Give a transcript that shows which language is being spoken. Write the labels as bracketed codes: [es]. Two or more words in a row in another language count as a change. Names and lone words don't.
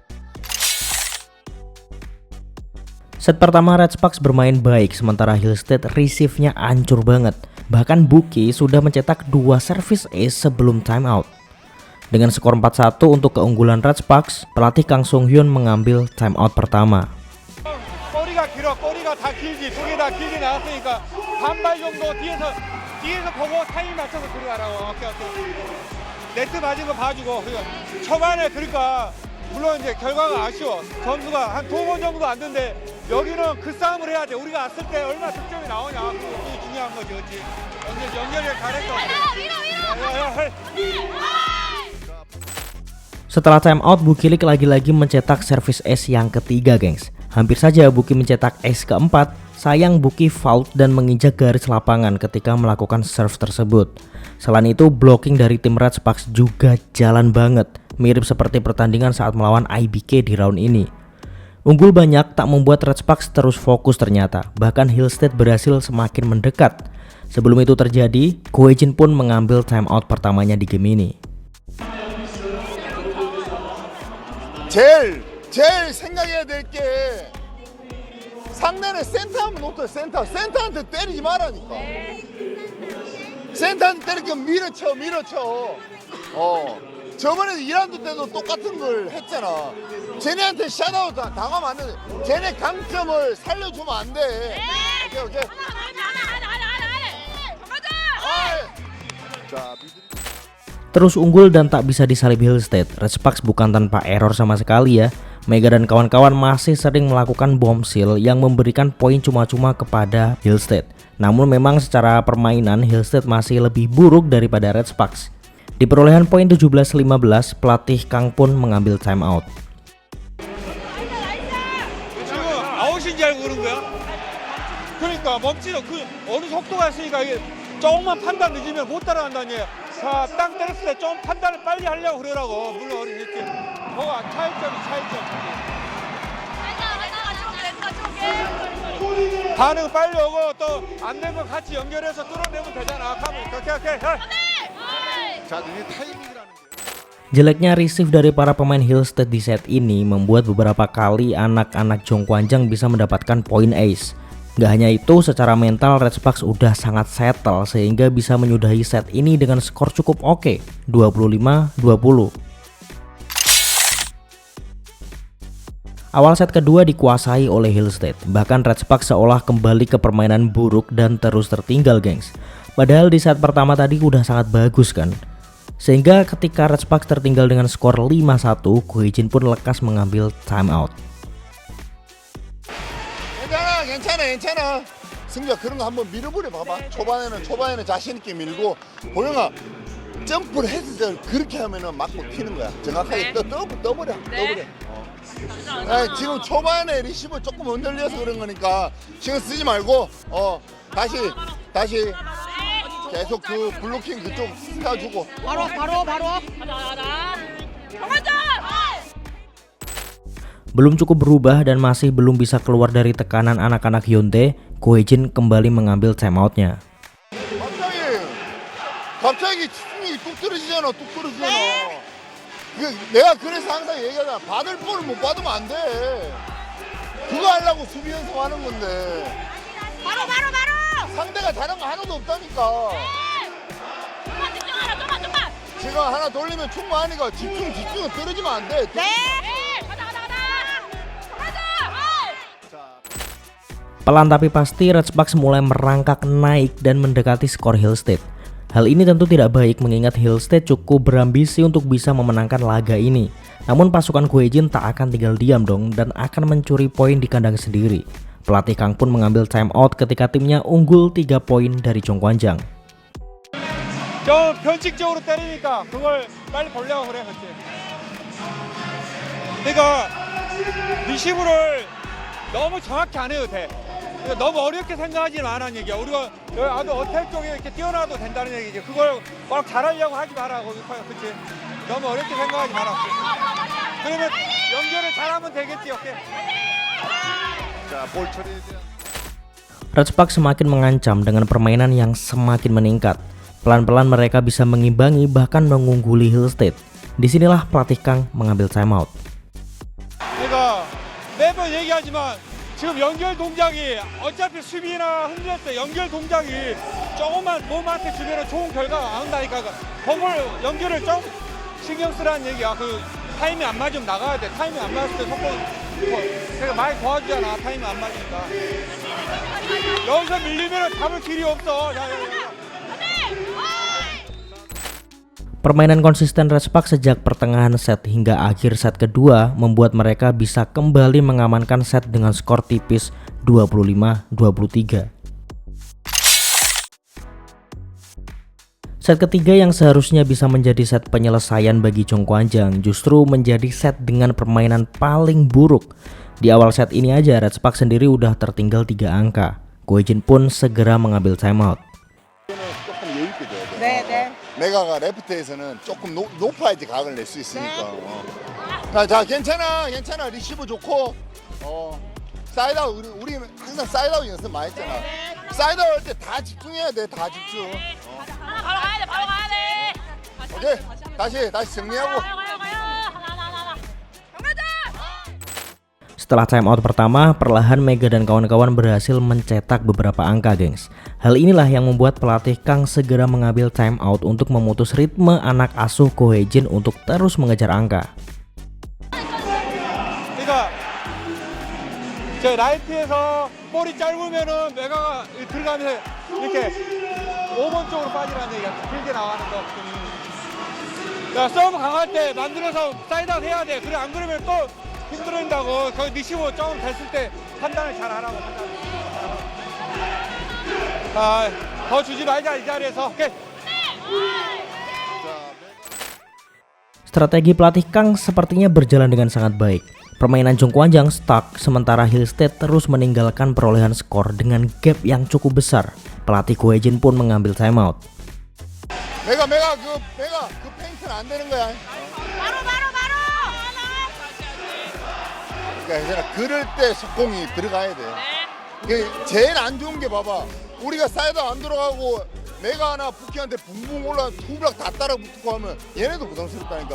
[id] Set pertama Red Sparks bermain baik, sementara Hill State receive-nya hancur banget. Bahkan Buki sudah mencetak 2 [en] service ace [id] sebelum timeout. Dengan skor 4-1 untuk keunggulan Red Sparks, pelatih Kang Song-hyun mengambil timeout pertama. [ko] 꼬리가 다 길지, 두 개 다 길게 나왔으니까 반발 정도 뒤에서 보고 타이밍 맞춰서 들어가라고. 오케이. 네트 맞은 거 봐주고. 초반에 그러니까 물론 이제 결과가 아쉬워. 점수가 한 2번 정도 안 된데 여기는 그 싸움을 해야 돼. 우리가 왔을 때 얼마 득점이 나오냐. 그게 중요한 거지, 그렇지? 연결을 잘했어. [id] Setelah [en] time out, [id] Bukilik lagi-lagi mencetak servis ace yang ketiga, gengs. Hampir saja Buki mencetak ace keempat. Sayang Buki foul dan menginjak garis lapangan ketika melakukan serve tersebut. Selain itu, blocking dari tim Red Sparks juga jalan banget. Mirip seperti pertandingan saat melawan IBK di round ini. Unggul banyak tak membuat Red Sparks terus fokus ternyata. Bahkan Hillstead berhasil semakin mendekat. Sebelum itu terjadi, Goejin pun mengambil [en] time out [id] pertamanya di game ini. [ko] 제일 생각해야 될 게 상대는 센터하면 놓쳐. 센터한테 때리지 말라니까. 센터한테 때리니까 밀어쳐. 저번에 2라운드 때도 똑같은 걸 했잖아. 쟤네한테 샷아웃 당하면 안 돼. 쟤네 강점을 살려주면 안 돼. 오케이. 자, [id] Terus unggul dan tak bisa disalip Hillstead. Red Sparks bukan tanpa error sama sekali ya. Mega dan kawan-kawan masih sering melakukan bombshell yang memberikan poin cuma-cuma kepada Hillstead. Namun memang secara permainan Hillstead masih lebih buruk daripada Red Sparks. Di perolehan poin 17-15, pelatih Kang pun mengambil [en] time out. [ko] 지금 아웃인 줄 알고 그런 거야? 그러니까 멈추죠. 그 어느 속도가 있으니까 이게 조금만 판단 늦으면 못 따라간다니. 자, 땅 때렸을 때 좀 판단을 빨리 하려고 그러라고. 물론 이렇게 뭐가 차이점. 반응 빨리 오고 또 안 된 거 같이 연결해서 뚫어내면 되잖아. 오케이. 자, 너네 타이밍이라는 게. [id] Jeleknya receive dari para pemain Hillstead di set ini membuat beberapa kali anak-anak Jongkwanjang bisa mendapatkan poin ace. Gak hanya itu, secara mental Red Sparks udah sangat settle sehingga bisa menyudahi set ini dengan skor cukup oke, 25-20. Awal set kedua dikuasai oleh Hillstead, bahkan Red Sparks seolah kembali ke permainan buruk dan terus tertinggal, gengs. Padahal di set pertama tadi udah sangat bagus kan. Sehingga ketika Red Sparks tertinggal dengan skor 5-1, Goejin pun lekas mengambil timeout. [ko] 괜찮아. 승규야, 그런 거 한번 밀어버려 봐봐. 초반에는 자신 있게 밀고, 보영아 점프를 해서 그렇게 하면은 맞고 튀는 거야. 정확하게 떠버려. 지금 초반에 리시브 조금 흔들려서 그런 거니까 신경 쓰지 말고 다시 계속 그 블로킹 그쪽 쏴주고. 바로. [id] Belum cukup berubah dan masih belum bisa keluar dari tekanan anak-anak Hyundai, Goejin kembali mengambil timeoutnya. [ko] 갑자기 치중이 뚝 떨어지잖아. 내가 그래서 항상 얘기하잖아. 받을 볼을 못 받으면 안 돼. 그거 하려고 수비 연습하는 건데. 바로. 상대가 잘한 거 하나도 없다니까. 좀만. 지금 하나 돌리면 충분하니까 집중은 떨어지면 안 돼. 네. [id] Pelan tapi pasti Red Sparks mulai merangkak naik dan mendekati skor Hillstead. Hal ini tentu tidak baik mengingat Hillstead cukup berambisi untuk bisa memenangkan laga ini. Namun pasukan Goejin tak akan tinggal diam dong dan akan mencuri poin di kandang sendiri. Pelatih Kang pun mengambil [en] time out [id] ketika timnya unggul 3 poin dari Jongkwanjang. [ko] 좀 변칙적으로 때리니까 그걸 빨리 벌려고 그래, 그렇지. 그러니까 리시브를 너무 정확히 안 해도 돼. 그러니까 너무 어렵게 생각하지 말라는 얘기야. 우리가 아주 어택 쪽에 이렇게 뛰어나도 된다는 얘기지. 그걸 막 잘하려고 하지 마라, 그렇지. 너무 어렵게 생각하지 마라. 그러면 연결을 잘하면 되겠지, 오케이. 자, 볼 처리에 대한. [id] Red Sparks semakin mengancam dengan permainan yang semakin meningkat. Pelan-pelan mereka bisa mengimbangi bahkan mengungguli Hillstead. Disinilah pelatih Kang mengambil timeout. [ko] 그러니까 매번 얘기하지만 지금 연결 동작이 어차피 수비나 흔들 때 연결 동작이 조금만 몸한테 주면 좋은 결과가 나온다니까. 그걸 연결을 좀 신경 쓰라는 얘기야. 그 타이밍 안 맞으면 나가야 돼. 타이밍 안 맞을 때 속도 제가 많이 도와주잖아. 타이밍 안 맞으니까. 여기서 밀리면 잡을 길이 없어. 야. [id] Permainan konsisten Red Sparks sejak pertengahan set hingga akhir set kedua membuat mereka bisa kembali mengamankan set dengan skor tipis 25-23. Set ketiga yang seharusnya bisa menjadi set penyelesaian bagi Chong Kwanjang justru menjadi set dengan permainan paling buruk. Di awal set ini aja Red Sparks sendiri udah tertinggal 3 angka. Ko Hye-jin pun segera mengambil timeout. [ko] 조금 여유 있게 줘야 돼. 네. 메가가 레프트에서는 조금 높아야지 각을 낼 수 있으니까. 자, 괜찮아. 리시브 좋고. 사이드아웃 우리 항상 사이드아웃 연습 많이 했잖아. 사이드아웃 할 때 다 집중해야 돼. 다 집중. 바로 가야 돼. 오케이. 다시 정리하고. [id] Setelah timeout pertama, perlahan Mega dan kawan-kawan berhasil mencetak beberapa angka, gengs. Hal inilah yang membuat pelatih Kang segera mengambil timeout untuk memutus ritme anak asuh Ko Hye-jin untuk terus mengejar angka. [ko] 그러니까 제 라이트에서 볼이 짧으면은 메가가 들어가면서 이렇게 5번 쪽으로 빠지라는 얘기가 길게 나가는 거. 야, 서브 강할 때 만들어서 사이드아웃 해야 돼. 그래 안 그러면 또 힘들어진다고. 거기 리시브 조금 됐을 때 판단을 잘 하라고. 더 주지 말자 이 자리에서. 오케이. [id] Strategi pelatih Kang sepertinya berjalan dengan sangat baik. Permainan Chong Kwanjang stuck, sementara Hill State terus meninggalkan perolehan skor dengan gap yang cukup besar. Pelatih Ko Hye-jin pun mengambil timeout. [ko] 메가 그 페인트는 안 되는 거야. 바로. 그러니까 괜찮아. 그럴 때 속공이 들어가야 돼. 그 제일 안 좋은 게 봐봐. 우리가 사이드 안 들어가고 메가 하나 부키한테 붕붕 올라 투블락 다 따라 붙고 하면 얘네도 부담스럽다니까.